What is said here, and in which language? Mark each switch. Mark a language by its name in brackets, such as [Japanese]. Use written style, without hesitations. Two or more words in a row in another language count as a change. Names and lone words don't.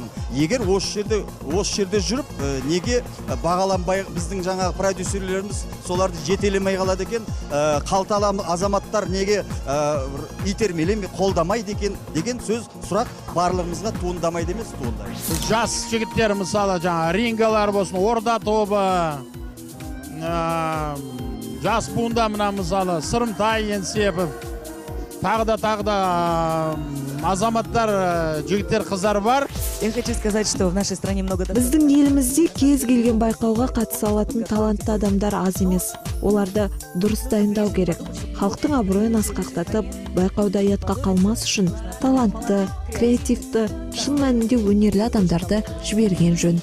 [Kazakh] Егер осы жерде жүріп, неге бағаланбай біздің жаңағы продюсерлеріміз соларды жетелемей қалады екен, қалталы азаматтар неге итермелемей қолдамайды екен деген сұрақ барлығымызға туындамайды емес, туындайды. Жас жігіттер мысалы жаңа рингалар болсын, орда тобы, жас буында мына мысалы Сырымтай Еңсепов, тағы да азаматтар, жігіттер, қыздар бар. [Russian] Я хочу сказать, что в нашей стране много... [Kazakh] Біздің елімізде кез келген байқауға қатыса алатын талантты адамдар аз емес. Оларды дұрыс дайындау керек. Халықтың абыройын асқақтатып, байқауда ұятқа қалмас үшін талантты, креативті, шын мәнінде өнерлі адамдарды жіберген жөн.